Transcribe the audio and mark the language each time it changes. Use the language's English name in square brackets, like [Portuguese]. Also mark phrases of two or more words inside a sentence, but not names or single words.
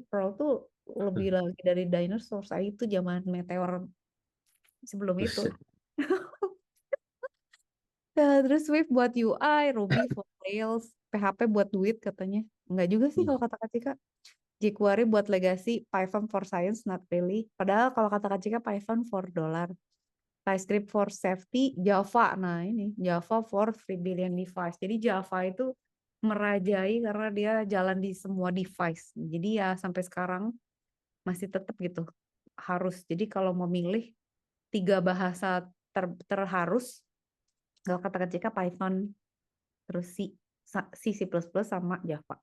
[Indonesian] Pearl tuh lebih lagi dari dinosaurs. Itu zaman meteor sebelum itu. Buset. Nah, terus Swift buat UI, [English] Ruby for Rails, [Indonesian] PHP buat duit katanya. Enggak juga sih kalau kata Kak Cika. [English] jQuery buat legacy, Python for science, not really. [Indonesian] Padahal kalau kata Kak Cika, [English] Python for dollar. TypeScript for safety, Java. Nah ini Java for 3 billion device. [Indonesian] Jadi Java itu merajai karena dia jalan di semua device. Jadi ya sampai sekarang masih tetap gitu harus. Jadi kalau memilih 3 bahasa terharus, kalau kata Cika Python, terus [English] C++ sama Java.